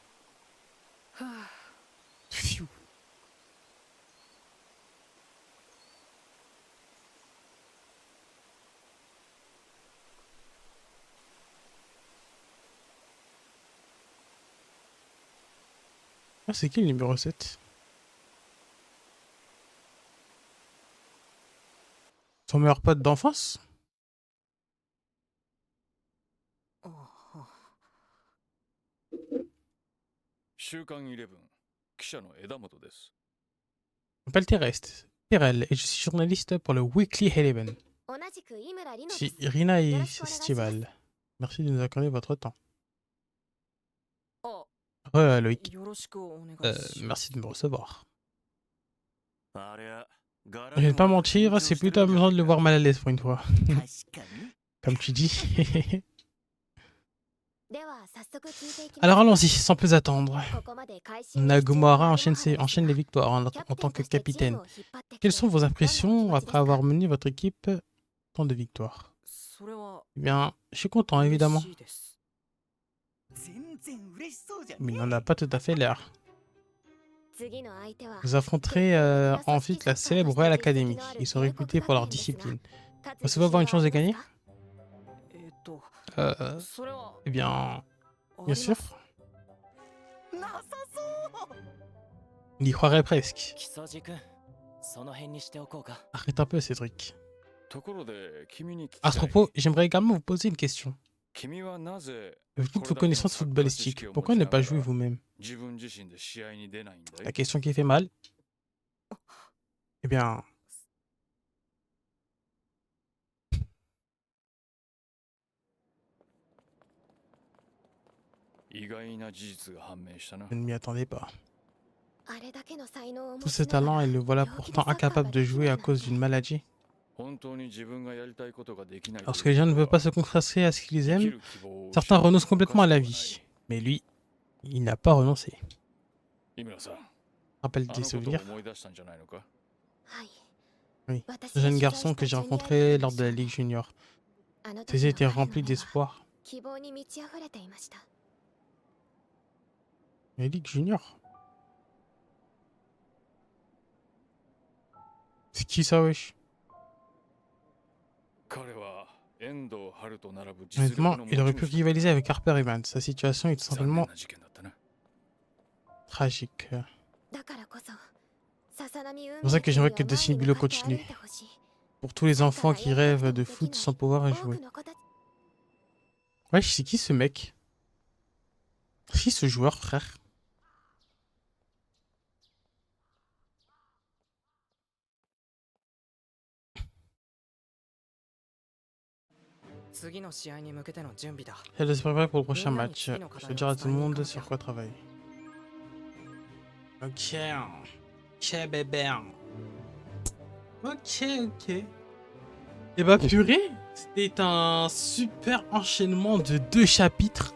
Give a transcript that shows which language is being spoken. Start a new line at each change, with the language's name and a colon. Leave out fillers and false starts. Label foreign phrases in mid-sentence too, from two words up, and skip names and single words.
French: Pfiou. Ah, c'est qui le numéro 7? Son meilleur pote d'enfance?
Japanese: 週刊イレブン記者の枝本です。
French: Je m'appelle Terrell et je suis journaliste pour le Weekly Eleven.
Japanese: 同じく井村里乃で
French: Chez
Japanese: す
French: Irina et
Japanese: よろしくお願いします。
French: Festival. Merci de nous accorder votre temps.
Japanese: あ、
French: Loïc,
Japanese: よろしくお願いします。
French: merci de me recevoir.
Japanese: ありゃ、ガラ
French: Je vais pas
Japanese: も
French: mentir,
Japanese: 緊張
French: c'est
Japanese: してる
French: plutôt
Japanese: んじゃ
French: amusant
Japanese: ない
French: de le
Japanese: か。
French: voir mal à l'aise pour une fois.
Japanese: 確かに
French: Comme tu dis.
Japanese: では早速聞いていきます。
French: Alors allons-y, sans plus attendre.
Japanese: ここまで会心の Nagumara 出場
French: enchaîne,
Japanese: の
French: enchaîne les victoires en
Japanese: キャ
French: en
Japanese: プテン
French: tant que
Japanese: としてチー
French: capitaine.
Japanese: ムを引っ張ってきて
French: Quelles sont vos
Japanese: どんな気持ち
French: impressions
Japanese: です
French: après
Japanese: か？
French: avoir mené votre équipe tant de victoires?
Japanese: それは
French: Eh bien, je suis content, évidemment.
Japanese: 嬉しいです。全然嬉しそうじゃ
French: Mais
Japanese: ね
French: il n'en a pas tout à fait l'air.
Japanese: 次の相手は
French: Vous affronterez ensuite la célèbre Royal Academy. Ils sont réputés pour leur discipline.
Japanese: 勝つ
French: Recevez avoir une chance de
Japanese: 自信
French: gagner?
Japanese: はありますか？それは
French: Eh bien,
Japanese: あ
French: bien
Japanese: り
French: sûr.
Japanese: ます。なさそう
French: Il y croirait presque.
Japanese: 木曽路君その辺にしておこうか。
French: Arrête un peu, Cédric.
Japanese: ところで君に聞き
French: À
Japanese: た
French: ce
Japanese: い。
French: propos, j'aimerais également vous poser une question.
Japanese: 君はなぜ
French: Vu toutes vos connaissances footballistiques, pourquoi ne pas jouer vous-même?
Japanese: 自分自身で試合に出ないんだ
French: La
Japanese: い？
French: question qui fait mal. Eh bien,
Japanese: 意外な事実が判明したな
French: je。ne m'y attendais pas.
Japanese: あれだけの才能を持
French: Tous
Japanese: ち
French: ces
Japanese: なが
French: talents
Japanese: ら
French: et le voilà
Japanese: 病気で
French: pourtant
Japanese: サッカーが
French: incapable de
Japanese: でき
French: jouer
Japanese: な
French: à
Japanese: い
French: cause d'une maladie.
Japanese: 本当に自分がやりたいことができないという
French: Lorsque les gens ne veulent pas se consacrer à ce qu'ils
Japanese: 生き
French: aiment,
Japanese: る希望を失う
French: certains renoncent
Japanese: おかし
French: complètement à
Japanese: く
French: la
Japanese: はない
French: vie. Mais lui, il n'a pas renoncé.
Japanese: 井村さん、
French: Rappelle
Japanese: あ
French: des
Japanese: のことを
French: souvenirs.
Japanese: 思い出したんじゃないのか？はい
French: Oui.
Japanese: 私
French: Ce
Japanese: が
French: jeune
Japanese: 取材
French: garçon
Japanese: し
French: que
Japanese: た
French: j'ai
Japanese: ジュニア
French: rencontré
Japanese: リーグ
French: lors de la
Japanese: の
French: Ligue Junior.
Japanese: あの
French: Ses
Japanese: 時
French: yeux
Japanese: の
French: étaient
Japanese: 彼の
French: remplis
Japanese: 目は
French: d'espoir.
Japanese: 希望に満ち溢れていました。
French: La Ligue Junior? C'est qui ça, wesh?
Japanese: 彼は遠藤春と並ぶ実力
French: Honnêtement,
Japanese: の持
French: il
Japanese: ち
French: aurait pu
Japanese: 主だ。
French: rivaliser avec Harper Evans. Sa situation est tout
Japanese: 残念
French: simplement
Japanese: な事件だったな。
French: tragique.
Japanese: だからこそ笹波運
French: C'est pour ça que j'aimerais que
Japanese: 命 Destiny には Bureau 前に向かって
French: continue.
Japanese: 歩いてほしい。
French: Pour tous les enfants qui rêvent de foot sans pouvoir y
Japanese: 多
French: jouer.
Japanese: くの子たち
French: Wesh, c'est qui ce mec? C'est qui ce joueur, frère?
Japanese: 次の試合に向けての準備だ。
French: Elle doit se préparer pour le prochain Mais non, match. ici, Je vais dire à tout le monde sur quoi travailler. Ok. Ok, bébé. Ok, ok. Et bah purée, c'était un super enchaînement de 2 chapitres.